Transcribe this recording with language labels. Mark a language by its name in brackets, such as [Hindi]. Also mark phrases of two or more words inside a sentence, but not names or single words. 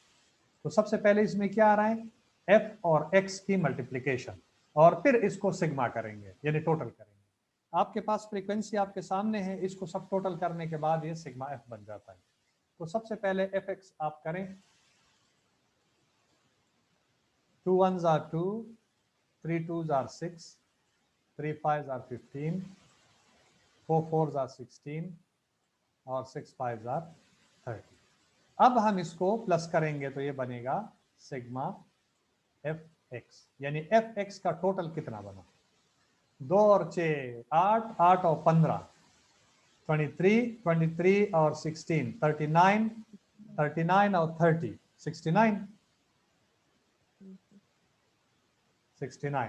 [Hindi] तो सबसे पहले इसमें क्या आ रहा है, एफ और एक्स की मल्टीप्लीकेशन, और फिर इसको सिग्मा करेंगे यानी टोटल करेंगे। आपके पास फ्रीक्वेंसी आपके सामने है, इसको सब टोटल करने के बाद ये [English] sigma F [Hindi] बन जाता है। तो सबसे पहले [English] F X [Hindi] आप करें, [English] 2 1s are 2, 3 2s are 6, 3 5s are 15, 4 4s are 16 और 6 5s are 30। [Hindi] अब हम इसको प्लस करेंगे तो ये बनेगा [English] sigma F X, [Hindi] यानी [English] F X [Hindi] का टोटल कितना बना, 2 और 6 8, 8 और 15 23, 23 और 16 39, 39 और 30 69, 69।